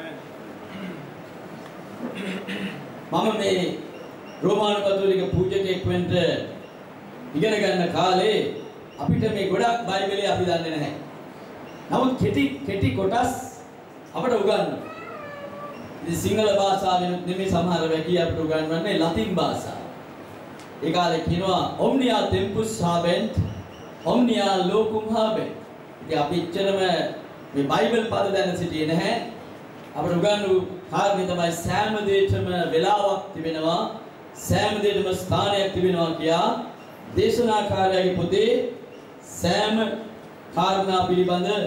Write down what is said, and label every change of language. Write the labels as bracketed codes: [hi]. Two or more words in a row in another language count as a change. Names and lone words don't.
[si] මම මේ රෝමානු කතෝලික පූජකයෙක් වෙන්න ඉගෙන ගන්න කාලේ අපිට මේ ගොඩක් බයිබලයේ අපි දන්නේ නැහැ. නමුත් කෙටි කොටස් අපට උගන්වනවා. ඉතින් සිංහල භාෂාවෙන් නෙමෙයි සමහර වැඩි අපට උගන්වන්නේ ලතින් භාෂාව. ඒ කාලේ කියනවා [la] omnia tempus habent omnia locum habent. [si] ඉතින් අපි ඉච්චරම මේ බයිබල් පද දැන සිටියේ නැහැ. අපට උගන්වු කාරණේ තමයි සෑම දෙයකම වේලාවක් තිබෙනවා, සෑම දෙයකම ස්ථානයක් තිබෙනවා කියා දේශනාකාරයගේ පොතේ සෑම කාරණා පිළිබඳ